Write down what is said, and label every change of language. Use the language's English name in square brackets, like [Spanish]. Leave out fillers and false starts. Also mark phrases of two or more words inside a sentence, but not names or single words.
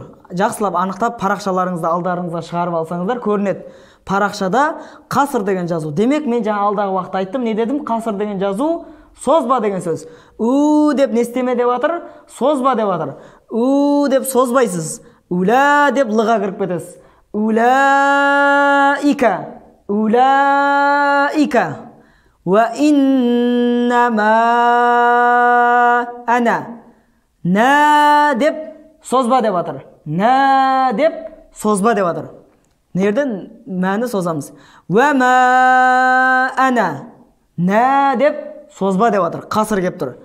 [Kazakh] Жақсылап анықтап парақшаларыңызды алдарыңызға шығарып алсаңыздар көрінеді. Парақшада қасыр деген жазу. Демек мен жаңа алдағы уақытта айттым, не дедім? Қасыр деген жазу созба деген сөз. У деп не істеме деп атыр? Созба деп атыр. У деп созбайсыз. Ула деп лыға кіріп кетесіз. [Arabic] أولئك. وإنما أنا. [Kazakh] На деп созба деп атыр. На деп созба деп атыр. Нерден мәні созамыз? [Arabic] وما أنا. [Kazakh] На деп созба деп атыр. Қасыр кеп тұр.